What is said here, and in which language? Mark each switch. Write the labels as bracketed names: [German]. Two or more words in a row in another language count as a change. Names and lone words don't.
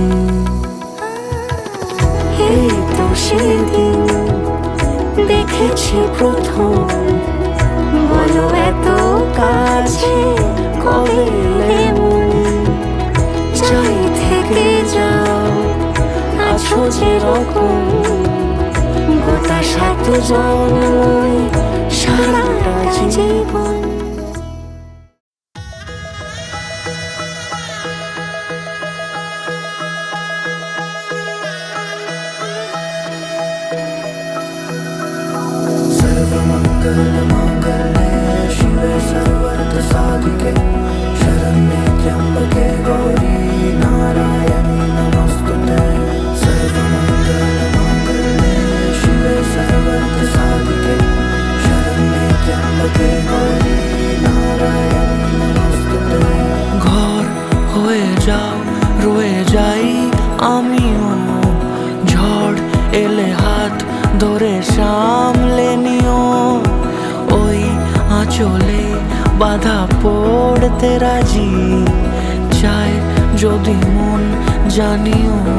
[Bangla] এই তো সেদিন দেখেছি প্রথম, বলো এত কাছে কবে এলে মন। চাই থেকে যাও, আছো যেরকম, গোটা 7 জন্মই সারাটা জীবন। [Sanskrit] सर्वमङ्गलमाङ्गल्ये शिवे सर्वार्थसाधिके शरण्ये त्र्यम्बके गौरी नारायणी नमोस्तुते। सर्वमङ्गलमाङ्गल्ये शिवे सर्वार्थसाधिके शरण्ये त्र्यम्बके गौरी नारायणी नमोस्तुते। [Bangla] ঘর হয়ে যাও, রয়ে যাই আমিও, ঝড় এলে হাত ধরে সামলে নিও। ওই আঁচলে বাধা পড়তে রাজি, চাই যদি মন জানিও।